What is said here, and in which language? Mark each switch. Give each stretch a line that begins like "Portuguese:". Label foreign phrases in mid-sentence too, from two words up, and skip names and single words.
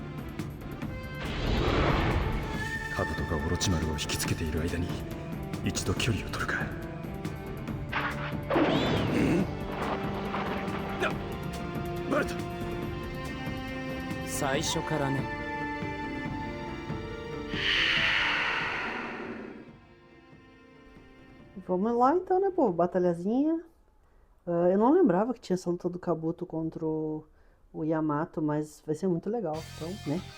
Japanese: カブトがオロチマルを引きつけている間に一度距離を取るか。バレた。最初からね。
Portuguese: Vamos lá então, né, pô? Batalhazinha. Eu não lembrava que tinha essa luta do Kabuto contra o Yamato, mas vai ser muito legal, então, né?